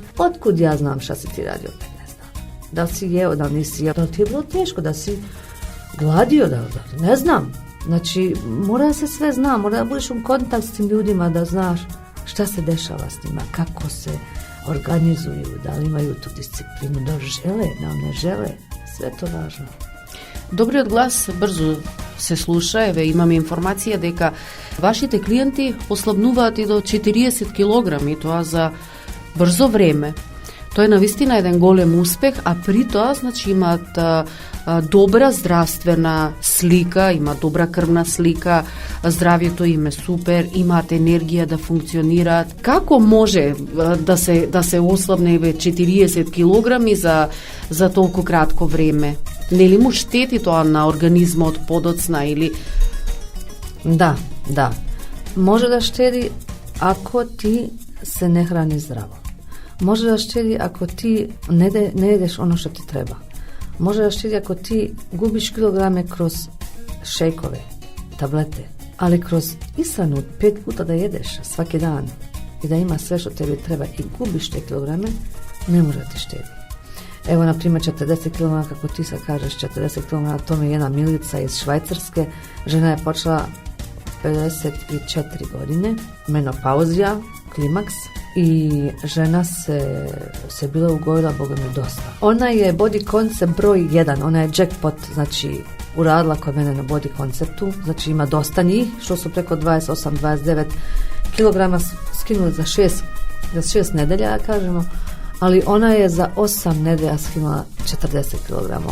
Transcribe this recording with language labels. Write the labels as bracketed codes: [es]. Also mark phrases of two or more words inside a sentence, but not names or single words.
[sr] Otkud ja znam šta si ti radio 15 dana? Da si jeo, da nisi jeo, da ti je bilo teško, da si gladio, da ne znam. Znači, mora da se sve zna, mora da budeš u kontakt s tim ljudima, da znaš šta se dešava s njima, kako se organizuju, da li imaju tu disciplinu, da žele, da ne žele, sve to važno. [mk] Добриот глас брзо се слуша, еве имаме информација дека вашите клиенти послабнуваат и до 40 килограми, тоа за брзо време. Тоа е навистина еден голем успех, а при тоа, значи, имаат добра здравствена слика, има добра крвна слика, здравјето им е супер, имаат енергија да функционираат. Како може да се ослабне 40 килограми за толку кратко време? Нели му штети тоа на организмот подоцна или... [sr] Da. Može da štedi ako ti se ne hrani zdravo. Može da štedi ako ti ne jedeš ono što ti treba. Može da štedi ako ti gubiš kilograme kroz šejkove, tablete, ali kroz ishranu 5 puta da jedeš svaki dan i da ima sve što tebi treba i gubiš te kilograme, ne može da ti štedi. Evo, na primjer, 40 kg, kako ti sad kažeš, 40 kg, to mi je jedna milica iz Švajcarske. Žena je počela 54 godine, menopauzija, klimaks, i žena se bila ugojila, boga mi, dosta. Ona je [en] body concept [sr] broj 1, ona je jackpot, znači uradila kod mene na body konceptu, znači ima dosta njih, što su preko 28-29 kg skinuli za 6 nedelja, kažemo, ali ona je za 8 nedelja skinula 40 kg.